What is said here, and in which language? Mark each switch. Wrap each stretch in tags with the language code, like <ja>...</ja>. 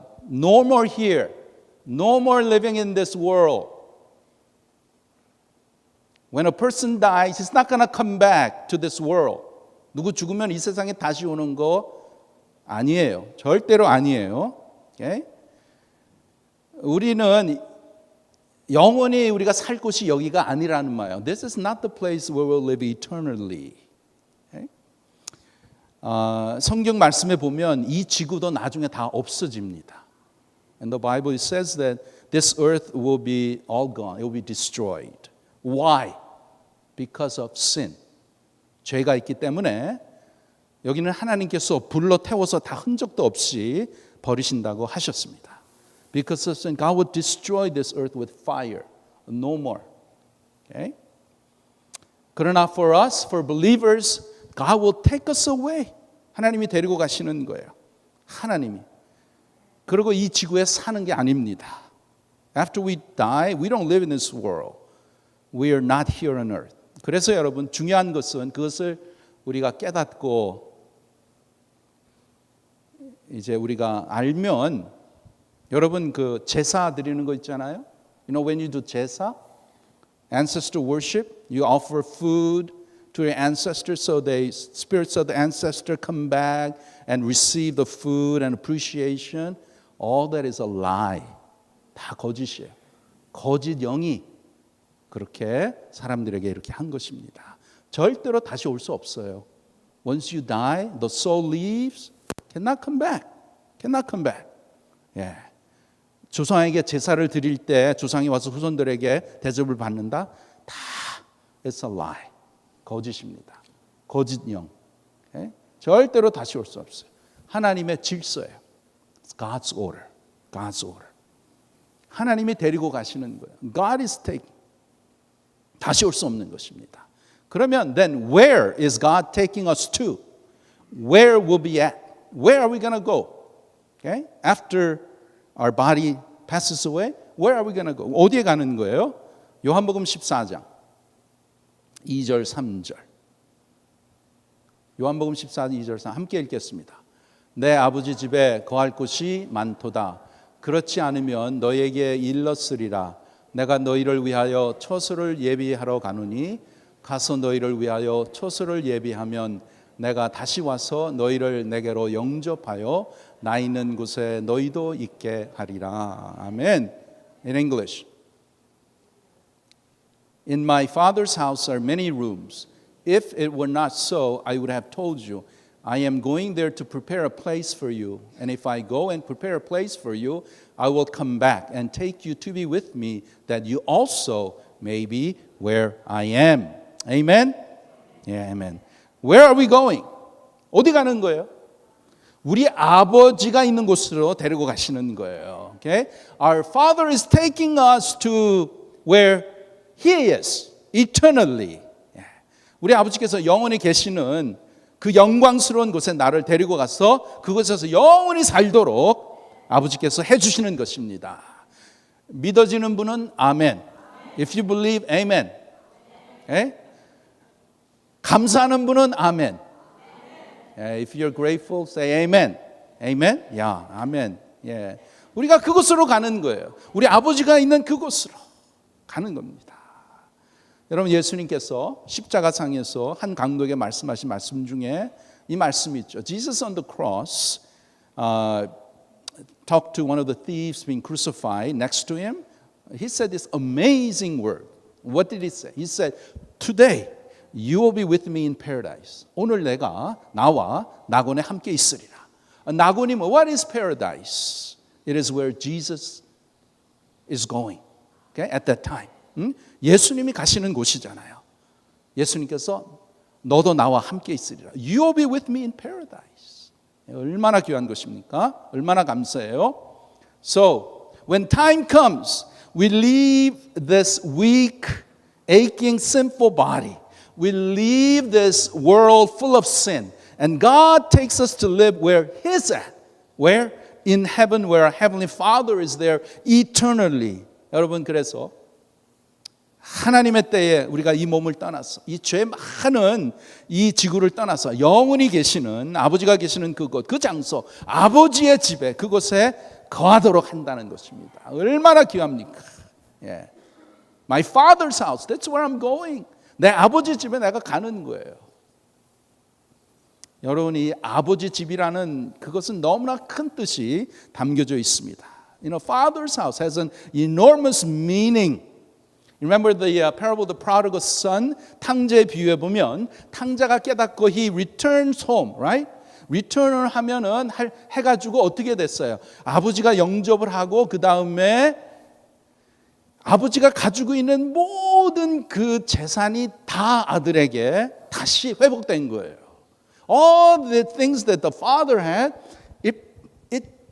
<en>No more here. No more living in this world. When a person dies, he's not going to come back to this world.</en> <ko>누구 죽으면 이 세상에 다시 오는 거 아니에요. 절대로 아니에요.</ko> <en>Okay?</en> <ko>우리는 영원히 우리가 살 곳이 여기가 아니라는 말이에요.</ko> <en>This is not the place where we'll live eternally. Okay?</en> <ko>성경 말씀에 보면 이 지구도 나중에 다 없어집니다.</ko> <en>And the Bible says that this earth will be all gone. It will be destroyed. Why? Because of sin.</en> <ko>죄가 있기 때문에 여기는 하나님께서 불로 태워서 다 흔적도 없이 버리신다고 하셨습니다.</ko> <en>Because of sin, God will destroy this earth with fire. No more. Okay?</en> <ko>그러나</ko> <en>for us, for believers, God will take us away.</en> <ko>하나님이 데리고 가시는 거예요. 하나님이. 그리고 이 지구에 사는 게 아닙니다.</ko> <en>After we die, we don't live in this world. We are not here on earth.</en> <ko>그래서 여러분 중요한 것은 그것을 우리가 깨닫고 이제 우리가 알면 여러분 그 제사 드리는 거 있잖아요.</ko> <en>You know when you do 제사, ancestor worship, you offer food to your ancestors so the spirits of the ancestor come back and receive the food and appreciation. All that is a lie.</en> <ko>다 거짓이에요. 거짓 영이 그렇게 사람들에게 이렇게 한 것입니다. 절대로 다시 올 수 없어요.</ko> <en>Once you die, the soul leaves, cannot come back. Cannot come back.</en> <ko>예. 조상에게 제사를 드릴 때 조상이 와서 후손들에게 대접을 받는다. 다</ko> <en>it's a lie.</en> <ko>거짓입니다. 거짓 영. 예? 절대로 다시 올 수 없어요. 하나님의 질서예요.</ko> <en>It's God's order. God's order.</en> <ko>하나님이 데리고 가시는 거예요.</ko> <en>God is taking.</en> <ko>다시 올 수 없는 것입니다. 그러면</ko> <en>then where is God taking us to? Where will be at? Where are we going to go? Okay? After our body passes away, where are we going to go?</en> <ko>어디에 가는 거예요? 요한복음 14장 2절 3절. 요한복음 14장 2절 3절 함께 읽겠습니다. 내 아버지 집에 거할 곳이 많도다. 그렇지 않으면 너에게 일렀으리라. 내가 너희를 위하여 처소를 예비하러 가노니 가서 너희를 위하여 처소를 예비하면 내가 다시 와서 너희를 내게로 영접하여 나 있는 곳에 너희도 있게 하리라.</ko> <en>아멘. In English. In my Father's house are many rooms. If it were not so, I would have told you. I am going there to prepare a place for you. And if I go and prepare a place for you, I will come back and take you to be with me, that you also may be where I am. Amen? Yeah, amen. Where are we going?</en> <ko>어디 가는 거예요? 우리 아버지가 있는 곳으로 데리고 가시는 거예요.</ko> <en>Okay? Our Father is taking us to where He is, eternally.</en> <ko>우리 아버지께서 영원히 계시는 그 영광스러운 곳에 나를 데리고 가서 그곳에서 영원히 살도록 아버지께서 해주시는 것입니다. 믿어지는 분은 아멘.</ko> <en>If you believe, amen. Okay? 감사하는 분은 아멘. If you're grateful, say amen. Amen? Yeah, amen. Yeah.</en> <ko>우리가 그곳으로 가는 거예요. 우리 아버지가 있는 그곳으로 가는 겁니다. 여러분 예수님께서 십자가상에서 한 강도에게 말씀하신 말씀 중에 이 말씀이 있죠.</ko> <en>Jesus on the cross talked to one of the thieves being crucified next to him. He said this amazing word. What did he say? He said, "Today you will be with me in paradise."</en> <ko>오늘 내가 나와 낙원에 함께 있으리라. 낙원이 뭐?</ko> <en>What is paradise? It is where Jesus is going. Okay? At that time.</en> <ko>예수님이 가시는 곳이잖아요. 예수님께서 너도 나와 함께 있으리라.</ko> <en>You will be with me in paradise.</en> <ko>얼마나 귀한 것입니까? 얼마나 감사해요.</ko> <en>So, when time comes, we leave this weak, aching, sinful body. We leave this world full of sin. And God takes us to live where He's at. Where? In heaven, where our Heavenly Father is there eternally.</en> <ko>여러분, 그래서 하나님의 때에 우리가 이 몸을 떠나서 이 죄 많은 이 지구를 떠나서 영원히 계시는 아버지가 계시는 그곳, 그 장소, 아버지의 집에 그곳에 거하도록 한다는 것입니다. 얼마나 귀합니까? 예.</ko> <en>My father's house, that's where I'm going.</en> <ko>내 아버지 집에 내가 가는 거예요. 여러분이 아버지 집이라는 그것은 너무나 큰 뜻이 담겨져 있습니다.</ko> <en>You know, father's house has an enormous meaning. Remember the parable of the prodigal son?</en> <ko>탕자의 비유에 보면 탕자가 깨닫고</ko> <en>he returns home, right?</en> <ko>return을 하면은 해가지고 어떻게 됐어요? 아버지가 영접을 하고 그 다음에 아버지가 가지고 있는 모든 그 재산이 다 아들에게 다시 회복된 거예요.</ko> <en>All the things that the father had, it</en>